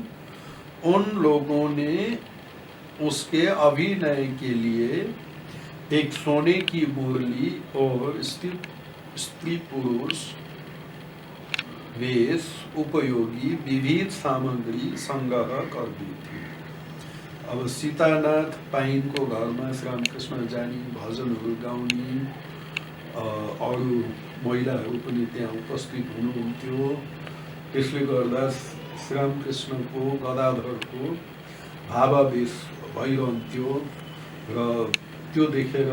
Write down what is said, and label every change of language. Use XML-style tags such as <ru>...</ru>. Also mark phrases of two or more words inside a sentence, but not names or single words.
<hi>उन लोगों ने उसके अभिनय के लिए एक सोने की मुरली और स्त्री पुरुष वेश उपयोगी विविध सामग्री संग्रह कर दी थी।</hi> <ne>अब सीतानाथ पाइनको घरमा श्रीरामकृष्ण जाने, भजनहरू गाउने, अरू महिलाहरू पनि त्यहाँ उपस्थित हुनुहुन्थ्यो। त्यसले गर्दा श्रीरामकृष्णको गदाधरको भावावेश भइरहन्थ्यो र त्यो देखेर</ne>